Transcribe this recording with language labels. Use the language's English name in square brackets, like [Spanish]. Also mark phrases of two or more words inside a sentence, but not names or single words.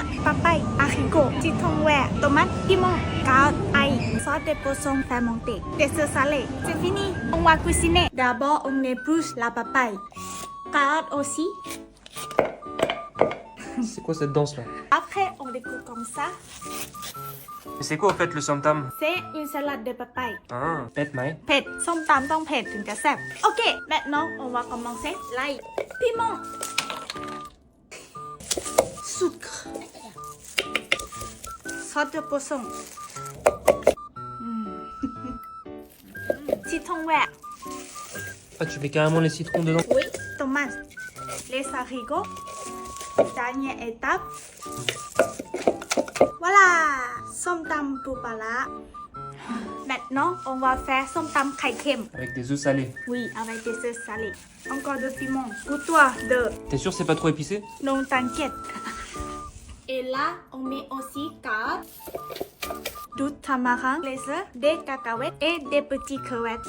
[French] Papaye, haricot, citron vert, tomate, piment, carotte, ail, sauce de poisson fermenté, dessert salé. C'est fini. On va cuisiner. D'abord, on épluche la papaye. Carotte aussi. C'est quoi cette danse là? Après, on découpe comme ça. Mais c'est quoi au fait le somtam? C'est une salade de papaye. [Thai] Ah, เผ็ดไหม. เผ็ดส้มตำต้องเผ็ดถึงจะแซ่บ [French] Ok, maintenant on va commencer. L'ail, piment, sucre, sauce de poisson, citron vert, Ah, tu mets carrément les citrons dedans? oui, tomate, les haricots, dernière étape. Voilà, som tam [Thai] ปูปลาร้า [French] Maintenant, on va faire som tam [Thai] ไข่เค็ม [French] Avec des œufs salés. Oui, avec des œufs salés. Encore de piment. Pour toi, de T'es sûr c'est pas trop épicé? non t'inquiète. Et là, on met aussi carottes, du tamarin, les œufs, des cacahuètes et des petits crevettes.